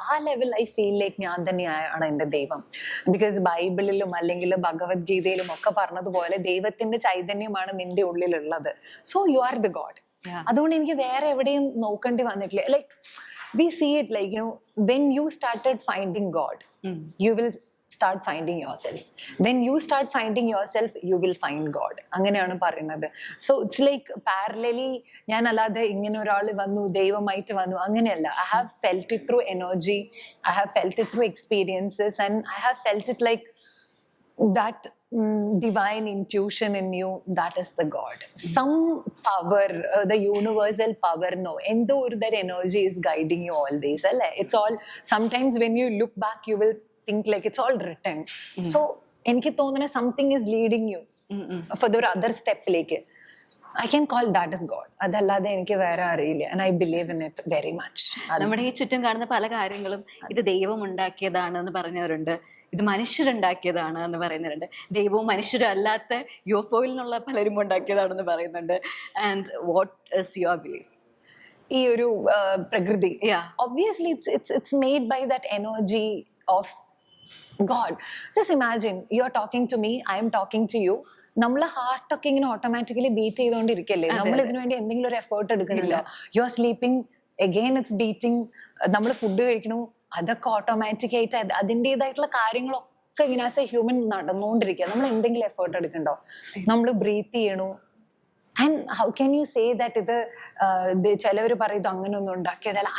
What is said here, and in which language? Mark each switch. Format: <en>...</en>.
<ml>ആ level</ml> <en>I feel like</en> <ml>ഞാൻ തന്നെയാണ് എൻ്റെ ദൈവം. ബിക്കോസ് ബൈബിളിലും അല്ലെങ്കിൽ ഭഗവത്ഗീതയിലും ഒക്കെ പറഞ്ഞതുപോലെ ദൈവത്തിന്റെ ചൈതന്യമാണ് നിന്റെ ഉള്ളിലുള്ളത്.</ml> <en>So you are the god.</en> <ml>അതുകൊണ്ട് എനിക്ക് വേറെ എവിടെയും നോക്കേണ്ടി വന്നിട്ടില്ല.</ml> <en>Like we see it like you know when you started finding God you will start finding yourself. When you start finding yourself you will find God.</en> <ml>അങ്ങനെയാണ് പറയുന്നത്.</ml> <en>So it's like parallelly</en> <ml>ഞാൻ അല്ലാതെ ഇങ്ങനെ ഒരാൾ വന്നു ദൈവമായിട്ട് വന്നു അങ്ങനെയല്ല.</ml> <en>I have felt it through energy, I have felt it through experiences, and I have felt it like that divine intuition in you, that is the God. Some power, the universal power, no, endo or that energy is guiding you always. It's all, sometimes when you look back you will think like it's all written. So</en> <ml>enki thonuna</ml> <en>something is leading you for the other step like I can call that as God.</en> <ml>അതല്ലാതെ എനിക്ക് വേറെ അറിയില്ല.</ml> <en>And I believe in it very much.</en> <ml>നമ്മുടെ ഈ ചുറ്റും കാണുന്ന പല കാര്യങ്ങളും ഇത് ദൈവം ഉണ്ടാക്കിയതാണെന്ന് പറഞ്ഞവരുണ്ട്, ഇത് മനുഷ്യരുണ്ടാക്കിയതാണ് എന്ന് പറയുന്നവരുണ്ട്, ദൈവവും മനുഷ്യരും അല്ലാത്ത യോപ്പോയിൽ നിന്നുള്ള പലരും ഉണ്ടാക്കിയതാണെന്ന് പറയുന്നുണ്ട്.</ml> <en>And what is your belief?</en> <ml>ഈ ഒരു പ്രകൃതി</ml> <en>obviously it's made by that energy of God. Just imagine you're talking to me, I am talking to you.</en> <ml>നമ്മളെ ഹാർട്ടൊക്കെ ഇങ്ങനെ ഓട്ടോമാറ്റിക്കലി ബീറ്റ് ചെയ്തുകൊണ്ടിരിക്കല്ലേ, നമ്മൾ ഇതിനു വേണ്ടി എന്തെങ്കിലും ഒരു എഫേർട്ട് എടുക്കുന്നില്ല.</ml> <en>You are sleeping, again it's beating.</en> <ml>നമ്മൾ ഫുഡ് കഴിക്കണു, അതൊക്കെ ഓട്ടോമാറ്റിക് ആയിട്ട് അതിൻ്റെതായിട്ടുള്ള കാര്യങ്ങളൊക്കെ ഇങ്ങനെ ആസ് എ ഹ്യൂമൻ നടന്നുകൊണ്ടിരിക്കുക. നമ്മൾ എന്തെങ്കിലും എഫേർട്ട് എടുക്കണ്ടോ? നമ്മൾ ബ്രീത്ത് ചെയ്യണു.</ml> <en>and how can you say that</en> <ml>ഇത് ചിലവർ പറയുന്നത് അങ്ങനെയൊന്നും ഉണ്ടാക്കിയതല്ല.</ml>